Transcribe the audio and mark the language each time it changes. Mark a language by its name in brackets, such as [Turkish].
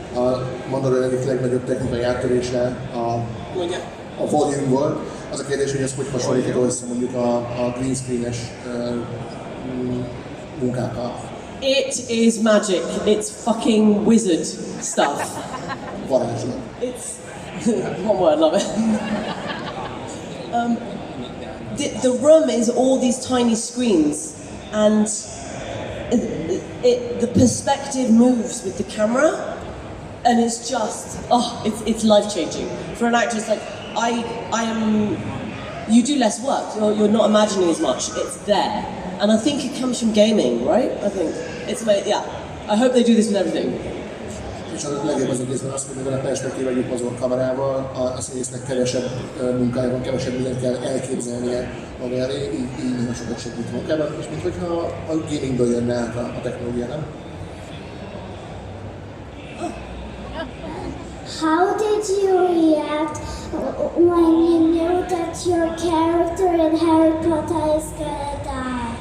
[Hungarian] A Mandalorian egyik legnagyobb technikai áttörése a volume volt. Az a kérdés, hogy ez hogy hasonlítható össze mondjuk a green screen-es munkákkal. [English] It is magic. It's fucking wizard stuff. [Hungarian] Varázslat. [English] It's one word, love it. The room is all these tiny screens, and the perspective moves with the camera, and it's just it's life changing for an actress. Like I am you do less work. You're not imagining as much. It's there. And I think it comes from gaming, right? I think it's yeah. I hope they do this with everything. [Hungarian] És a legjobb az egészben az, hogy mivel a perspektíva együtt mozog kamerával, a színésznek kevesebb munkája van, kevesebb mindent kell elképzelnie maga elé, így nagyon sokat segít munkában, és minthogyha a gamingből jönne át a technológia, nem? [English] How did you react when you knew that your character in Harry Potter is gonna die?